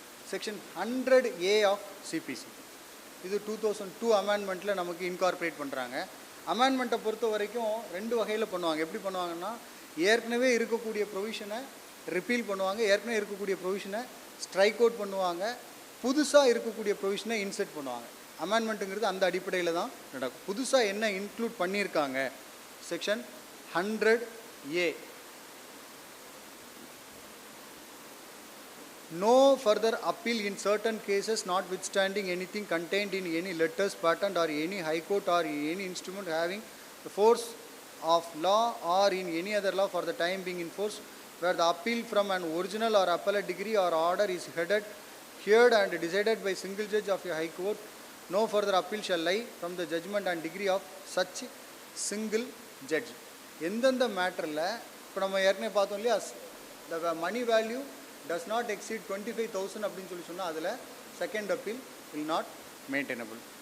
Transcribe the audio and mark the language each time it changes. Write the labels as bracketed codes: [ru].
[ta] Section 100A of CBC இது 2002 அமெண்ட்மெண்ட்டில் நமக்கு incorporate பண்ணுறாங்க. அமெண்ட்மெண்ட்டை பொறுத்த வரைக்கும் ரெண்டு வகையில் பண்ணுவாங்க. எப்படி பண்ணுவாங்கன்னா, ஏற்கனவே இருக்கக்கூடிய ப்ரொவிஷனை ரிப்பீல் பண்ணுவாங்க, ஏற்கனவே இருக்கக்கூடிய ப்ரொவிஷனை ஸ்ட்ரைக் அவுட் பண்ணுவாங்க, புதுசாக இருக்கக்கூடிய ப்ரொவிஷனை இன்செர்ட் பண்ணுவாங்க. அமெண்ட்மெண்ட்டுங்கிறது அந்த அடிப்படையில் தான் நடக்கும். புதுசாக என்ன இன்க்ளூட் பண்ணியிருக்காங்க, [en] Section 100A no further appeal in certain cases notwithstanding anything contained in any letters, patent or any high court or any instrument having the force of law or in any other law for the time being in force, where the appeal from an original or appellate degree or order is heard and decided by single judge of a high court, no further appeal shall lie from the judgment and degree of such single judge. [ta] எந்தெந்த மேட்டரில் இப்போ நம்ம ஏற்கனவே பார்த்தோம் இல்லையா, [en] the money value does not exceed 25,000 [ta] அப்படின்னு சொல்லி சொன்னால் அதில் second appeal [en] will not maintainable.